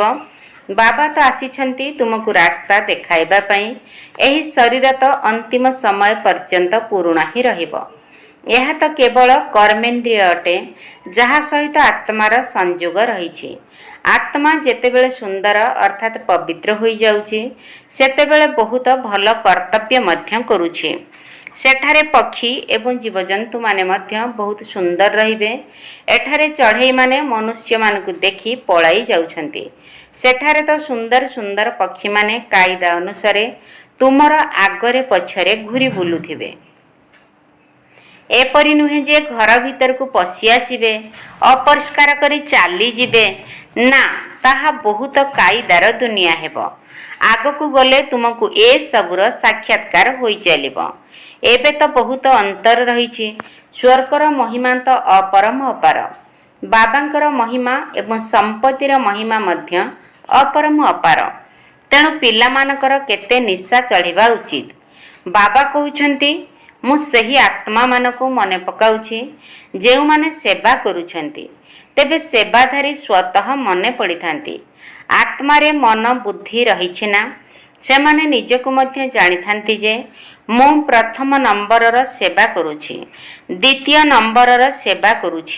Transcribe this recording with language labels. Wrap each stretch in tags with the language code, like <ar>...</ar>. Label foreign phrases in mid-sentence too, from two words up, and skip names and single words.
<or>ବାବା ତ ଆସିଛନ୍ତି ତୁମକୁ ରାସ୍ତା ଦେଖାଇବା ପାଇଁ। ଏହି ଶରୀର ତ ଅନ୍ତିମ ସମୟ ପର୍ଯ୍ୟନ୍ତ ପୁରୁଣା ହିଁ ରହିବ। ଏହା ତ କେବଳ କର୍ମେନ୍ଦ୍ରିୟ ଅଟେ ଯାହା ସହିତ ଆତ୍ମାର ସଂଯୋଗ ରହିଛି। ଆତ୍ମା ଯେତେବେଳେ ସୁନ୍ଦର ଅର୍ଥାତ ପବିତ୍ର ହୋଇ ଯାଉଛି ସେତେବେଳେ ବହୁତ ଭଲ କର୍ତ୍ତବ୍ୟ ମଧ୍ୟ କରୁଛି। ସେଠାରେ ପକ୍ଷୀ ଏବଂ ଜୀବଜନ୍ତୁ ମାନେ ମଧ୍ୟ ବହୁତ ସୁନ୍ଦର ରହିବେ। ଏଠାରେ ଚଢ଼େଇ ମାନେ ମନୁଷ୍ୟ ମାନଙ୍କୁ ଦେଖି ପଳାଇ ଯାଉଛନ୍ତି। ସେଠାରେ ତ ସୁନ୍ଦର ସୁନ୍ଦର ପକ୍ଷୀ ମାନେ କାଇଦା ଅନୁସାରେ ତୁମର ଆଗରେ ପଛରେ ଘୁରି ବୁଲୁଥିବେ। ଏପରି ନୁହେଁ ଯେ ଘର ଭିତର କୁ ପଶି ଆସିବେ, ଅପରିଷ୍କାର କରି ଚାଲି ଯିବେ ନା, ତାହା ବହୁତ କାଇଦାର ଦୁନିଆ ହେବ। ଆଗକୁ ଗଲେ ତୁମକୁ ଏ ସବୁର ସାକ୍ଷାତକାର ହୋଇ ଚାଲିବ। ଏବେ ତ ବହୁତ ଅନ୍ତର ରହିଛି। ସ୍ୱର୍ଗର ମହିମା ତ ଅପରମ ଅପାର, ବାବାଙ୍କର ମହିମା ଏବଂ ସମ୍ପତ୍ତିର ମହିମା ମଧ୍ୟ ଅପରମ ଅପାର। ତେଣୁ ପିଲା ମାନଙ୍କର କେତେ ନିଶା ଚଢ଼ିବା ଉଚିତ। ବାବା କହୁଛନ୍ତି ମୁ ସେହି ଆତ୍ମା ମାନଙ୍କୁ ମନେ ପକାଉଛି ଯେଉଁ ମାନେ ସେବା କରୁଛନ୍ତି। ତେବେ ସେବାଧାରୀ ସ୍ୱତଃ ମନେ ପଡ଼ୁଥାନ୍ତି। ଆତ୍ମା ରେ ମନ ବୁଦ୍ଧି ରହିଛି ନା, ସେମାନେ ନିଜକୁ ମଧ୍ୟ ଜାଣିଥାନ୍ତି ଯେ ମୁ ପ୍ରଥମ ନମ୍ବରର ସେବା କରୁଛି, ଦ୍ୱିତୀୟ ନମ୍ବରର ସେବା କରୁଛି।</or>